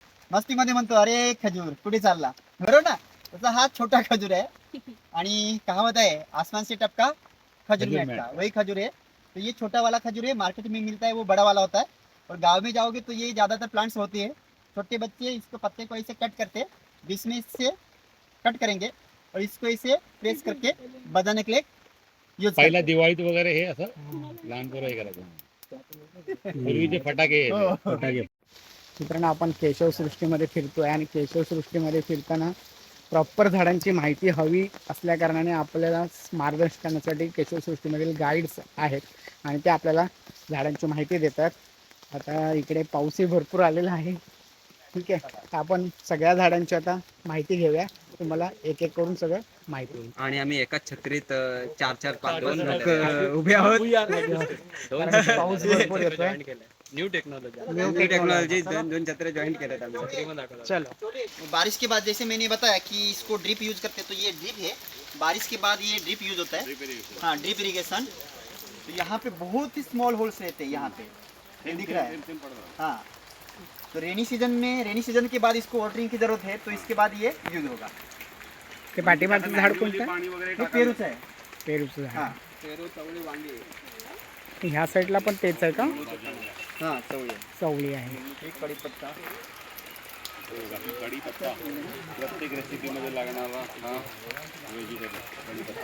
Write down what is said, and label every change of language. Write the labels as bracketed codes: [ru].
[mr] मस्तीमध्ये म्हणतो अरे खजूर कुठे चालला, बरोबर ना? तसा हा [hi] छोटा खजूर है [mr] आणि [hi] कहावत है आसमान से टपका खजूर में अटका, वही खजूर है। तो ये छोटा वाला खजूर है, मार्केट में मिलता है वो बड़ा वाला होता है। और गांव में जाओगे तो ये ज्यादातर प्लांट्स होते हैं, छोटे बच्चे इसको पत्ते को ऐसे कट करते, बीच में इससे कट करेंगे और इसको ऐसे प्रेस करके बजाने के लिए यूज [mr] पहिला दिवाळीत वगैरे हे असं लहान पोरं हे करायचं पूर्वीचे फटाके हो. फटाके मित्रांनो आपण केशवसृष्टीमध्ये फिरतोय आणि केशवसृष्टीमध्ये फिरताना प्रॉपर झाडांची माहिती हवी असल्याकारणाने आपल्याला मार्गदर्शन करण्यासाठी केशवसृष्टीमधील गाईड्स आहेत आणि ते आपल्याला झाडांची माहिती देतात. आता इकडे पाऊसही भरपूर आलेला आहे. ठीक आहे, तर आपण सगळ्या झाडांची आता माहिती घेऊया. तुम्हाला एक एक करून सगळं माहिती होईल. आणि आम्ही एकाच छत्रीत चार चार पाच दोन लोक उभे आहोत. कारण पाऊस भरपूर येतोय. न्यू टेक्नॉलॉजी दोन छत्रे जॉईन केलेत आम्ही. [hi] चलो. बारिश के बाद जैसे मैंने बताया कि इसको ड्रिप यूज करते हैं, तो ये ड्रिप है। बारिश के बाद ये ड्रिप यूज होता है। हाँ, ड्रिप इरिगेशन। तो यहाँ पे बहुत ही स्मॉल होल्स रहते हैं, यहाँ पे दिख रहा है। हाँ, तो रेनी सीजन के बाद इसको वाटरिंग की जरूरत है, तो इसके बाद ये यूज होगा। [mr] ते पाठीमागचं झाड कोणतं आहे? [hi] तो पेरूचा है। [mr] पेरूचं झाड. [hi] हाँ [mr] ह्या साईडला पण तेच आहे का? [hi] हाँ, चवळी [mr] चवळी आहे. एक कढीपत्ता। प्रत्येक रेसिपीमध्ये लागणारा हा व्हेजिटेबल.